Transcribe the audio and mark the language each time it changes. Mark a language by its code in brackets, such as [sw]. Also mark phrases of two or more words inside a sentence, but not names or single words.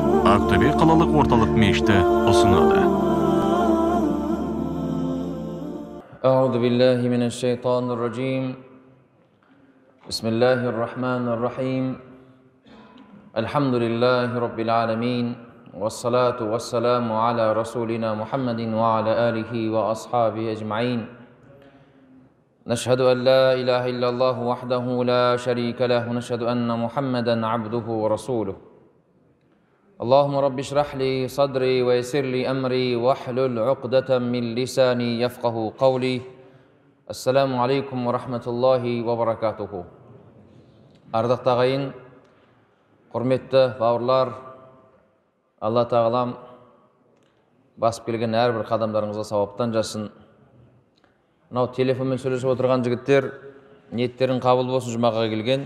[kk] Ақтөбе қалалық орталық мешіті ұсынады. [ar] أعوذ بالله من الشيطان الرجيم بسم الله الرحمن الرحيم الحمد لله رب العالمين والصلاة والسلام على رسولنا محمد وعلى آله وأصحابه أجمعين نشهد أن لا إله إلا الله وحده لا شريك له ونشهد أن محمدا عبده ورسوله اللهم رب اشرح لي صدري ويسر لي أمري واحلل عقدة من لساني يفقه قولي السلام عليكم ورحمة الله وبركاته. [kk] Ардақты ағайын, құрметті бауырлар, Алла тағалам басып келген әрбір қадамдарыңызға сауаптан жасын. Мынау телефонмен сөйлесіп отырған жігіттер, ниеттерің қабыл болсын, жұмаға келген.